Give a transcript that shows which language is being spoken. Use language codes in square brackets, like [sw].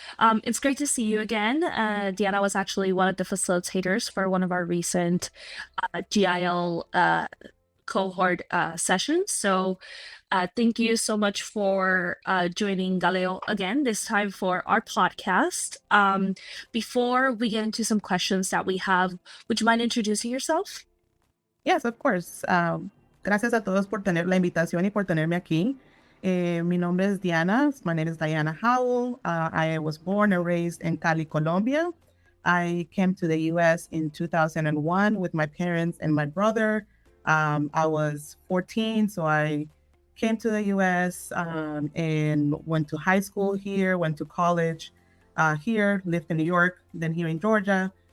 [en] It's great to see you again. Diana was actually one of the facilitators for one of our recent GIL cohort sessions. So thank you so much for joining GALEO again, this time for our podcast. Before we get into some questions that we have, would you mind introducing yourself? Yes, of course. [es] Gracias a todos por tener la invitación y por tenerme aquí. Mi nombre es Diana. [en] My name is Diana Howell. I was born and raised in Cali, Colombia. I came to the U.S. in 2001 with my parents and my brother. I was 14, so I came to the U.S. And went to high school here, went to college here, lived in New York, then here in Georgia.